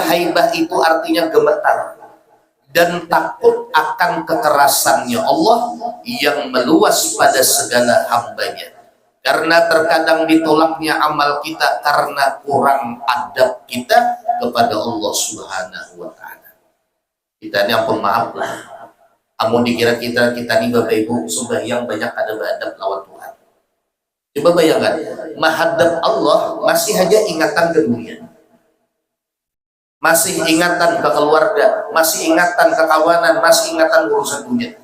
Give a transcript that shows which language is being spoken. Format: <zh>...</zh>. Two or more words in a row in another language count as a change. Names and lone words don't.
<id>Haibah itu artinya gemetar dan takut akan kekerasannya Allah yang meluas pada segala hambanya. Karena terkadang ditolaknya amal kita karena kurang adab kita kepada Allah</id> <ar>سبحانه وتعالى.</ar> <bjn>Kita ini ampun maaf lah. Amun dikira kita nih Bapak Ibu sembahyang banyak ada adab lawan Tuhan.</bjn> <id>Coba bayangkan, menghadap Allah masih aja ingatan ke dunia. Masih ingatan ke keluarga, masih ingatan ke kawanan, masih ingatan urusan dunia.</id>